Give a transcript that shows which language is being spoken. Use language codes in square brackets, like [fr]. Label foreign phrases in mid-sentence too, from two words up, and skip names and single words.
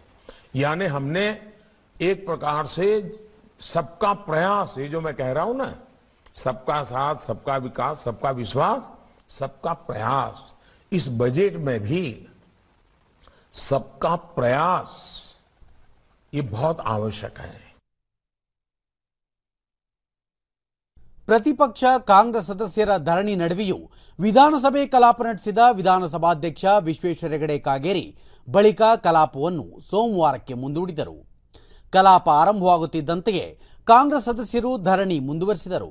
[hi] यानी हमने एक प्रकार से सबका प्रयास, ये जो मैं कह रहा हूं ना, सबका साथ, सबका विकास, सबका विश्वास, सबका प्रयास, इस बजट में भी सबका प्रयास ये बहुत आवश्यक है। [kn] ಪ್ರತಿಪಕ್ಷ ಕಾಂಗ್ರೆಸ್ ಸದಸ್ಯರ ಧರಣಿ ನಡುವೆಯೂ ವಿಧಾನಸಭೆ ಕಲಾಪ ನಡೆಸಿದ ವಿಧಾನಸಭಾಧ್ಯಕ್ಷ ವಿಶ್ವೇಶ್ವರ ಹೆಗಡೆ ಕಾಗೇರಿ ಬಳಿಕ ಕಲಾಪವನ್ನು ಸೋಮವಾರಕ್ಕೆ ಮುಂದೂಡಿದರು. ಕಲಾಪ ಆರಂಭವಾಗುತ್ತಿದ್ದಂತೆಯೇ ಕಾಂಗ್ರೆಸ್ ಸದಸ್ಯರು ಧರಣಿ ಮುಂದುವರಿಸಿದರು.